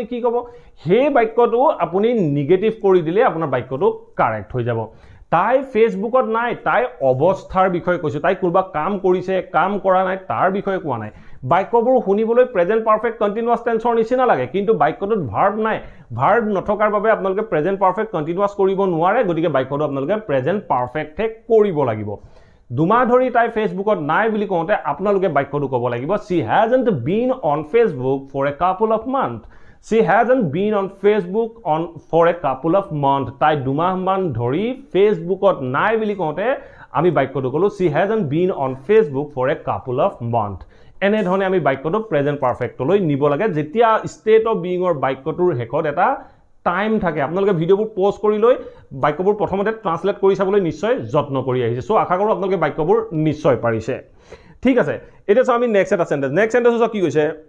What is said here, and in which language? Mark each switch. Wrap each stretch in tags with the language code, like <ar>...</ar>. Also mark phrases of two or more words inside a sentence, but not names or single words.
<as>কি ক'ব সেই বাক্যটো আপুনি নিগেটিভ কৰি দিলে আপোনাৰ বাক্যটো কাৰেক্ট হৈ যাব তাই ফেসবুকত নাই তাই অৱস্থাৰ বিষয়ে কৈছো তাই কোনবা কাম কৰিছে কাম কৰা নাই তাৰ বিষয়ে কোৱা নাই বাক্যবোৰ শুনিবলৈ</as> <en>present perfect continuous tense</en> <as>নিচিনা লাগে কিন্তু বাক্যটোত ভাৰ্ব নাই ভাৰ্ব নথকাৰ বাবে আপোনালোকে</as> <en>present perfect continuous</en> <as>কৰিব নোৱাৰে গতিকে বাক্যটো আপোনালোকে</as> <en>present perfect</en> <as>কৰিব লাগিব দুমাহ ধৰি তাই ফেসবুকত নাই বুলি কওঁতে আপোনালোকে বাক্যটো ক'ব</as> <en>লাগিব she hasn't been on Facebook for a couple of months she hasn't been on Facebook for a couple of months তাই</en> <as>দুমাহ মান ধৰি ফেসবুকত নাই বুলি কওঁতে আমি বাক্যটো ক'লো</as> <en>she hasn't been on Facebook for a couple of months</en> <as>এনে ধৰণে আমি বাক্যটো</as> <en>present perfect</en> <as>নিব লাগে যেতিয়া</as> <en>state of being</en> <as>বাক্যটোৰ হেকত এটা টাইম থাকে আপোনালোকে ভিডিঅ'বোৰ পজ কৰি লৈ বাক্যবোৰ প্ৰথমতে ট্ৰান্সলেট কৰি চাবলৈ নিশ্চয় যত্ন কৰি আহিছে সো আশা কৰোঁ আপোনালোকে বাক্যবোৰ নিশ্চয় পাৰিছে ঠিক আছে এতিয়া চাও আমি নেক্সট এটা সেন্টেন্স কি কৈছে</as>